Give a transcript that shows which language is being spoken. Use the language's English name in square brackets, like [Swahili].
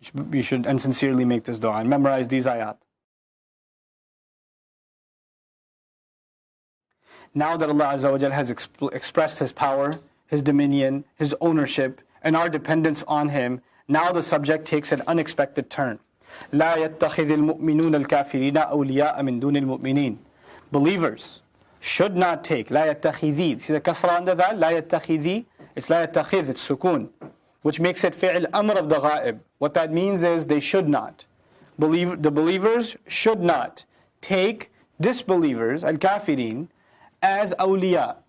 [English] You should and sincerely make this dua and memorize these ayat. Now that Allah Azza wa Jal has expressed His power, His dominion, His ownership, and our dependence on Him, now the subject takes an unexpected turn. [Arabic] لا يتخذ المؤمنون الكافرين أولياء من دون المؤمنين. [English] Believers should not take, [Arabic] لا يتخذي. [English] See the kasra under that? [Arabic] لا يتخذي. [English] It's [Arabic] لا يتخذ, [English] it's sukun, which makes it fi'l amr of the ghaib. What that means is they should not. The believers should not take disbelievers, al-kafirin, as awliya.